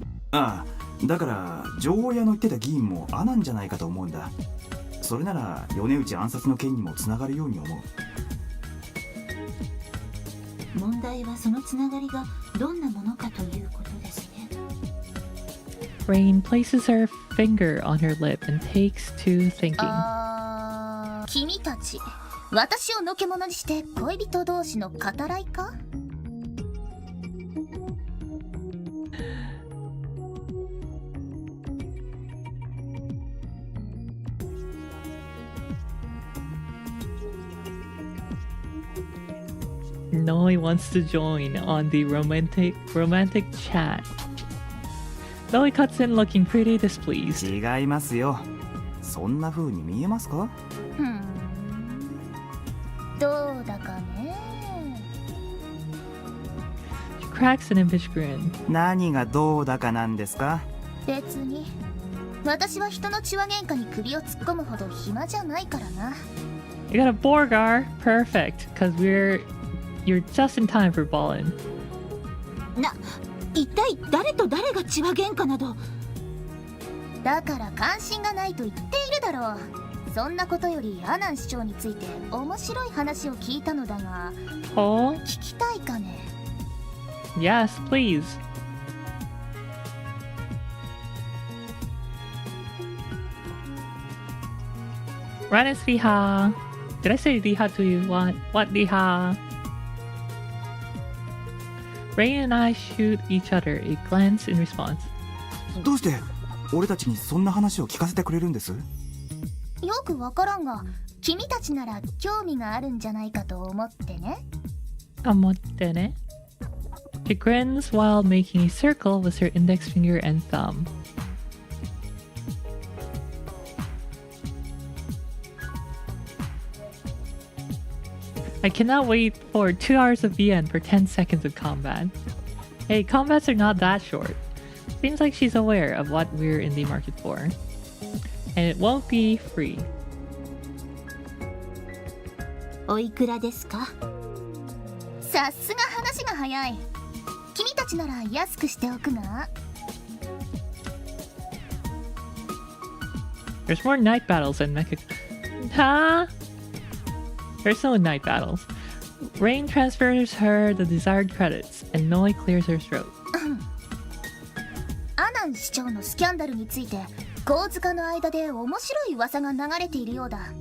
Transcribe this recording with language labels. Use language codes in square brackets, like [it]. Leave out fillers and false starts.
[ja] ああ、だから女王屋の言ってた議員もアなんじゃないかと思うんだ。それなら米内暗殺の件にもつながるように思う。問題はそのつながりがどんなものかということですね。 [en] Rain places her finger on her lip and takes to thinking. [ja] 君たち私をのけ者にして恋人同士の語らいか？ [en] Noi wants to join on the romantic chat. Noi cuts in looking pretty displeased. [ja] 違いますよ。そんな風に見えますか？どうだかね。 [en] She cracks an impish grin. [ja] 何がどうだかなんですか？別に。私は人の血話喧嘩に首を突っ込むほど暇じゃないからな。 [en] You got a Borgar? Perfect, because you're just in time for Ballin. [ja] 一体誰と誰が血話喧嘩など。だから関心がないと言っているだろう。そんなことよりアナン市長について面白い話を聞いたのだが、聞きたいかね？ [en] Yes, please. Ranis Liha. Did I say Liha to you? What Liha? Rain and I shoot each other a glance in response. [ja] どうして俺たちにそんな話を聞かせてくれるんです？よくわからんが、君たちなら興味があるんじゃないかと思ってね。思ってね. [en] She grins while making a circle with her index finger and thumb. I cannot wait for 2 hours of VN for 10 seconds of combat. Hey, combats are not that short. Seems like she's aware of what we're in the market for. And it won't be free. [ja] おいくらですか？さすが話が早い。君たちなら安くしておくが。 [en] There's more night battles than mecha... Huh? There's no night battles. Rain transfers her the desired credits, and Noi clears her throat. [ja] アナン市長のスキャンダルについて、神塚の間で面白い噂が流れているようだ。